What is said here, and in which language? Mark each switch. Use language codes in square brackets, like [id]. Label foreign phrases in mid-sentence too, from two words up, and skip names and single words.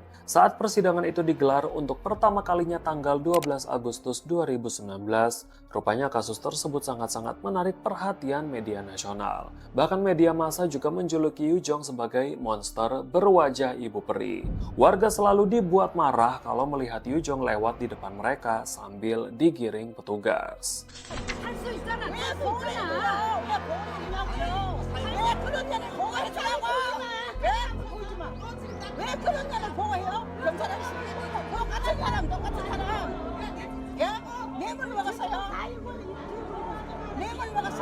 [id] Saat persidangan itu digelar untuk pertama kalinya tanggal 12 Agustus 2019, rupanya kasus tersebut sangat-sangat menarik perhatian media nasional. Bahkan media massa juga menjuluki Yujong sebagai monster berwajah ibu peri. Warga selalu dibuat marah kalau melihat Yujong lewat di depan mereka sambil digiring petugas. [ko] 왜 그런 년을 보호해요? 경찰 아저씨 똑같은 사람 똑같은 사람 야? 뇌물 먹었어요? 뇌물 먹었어?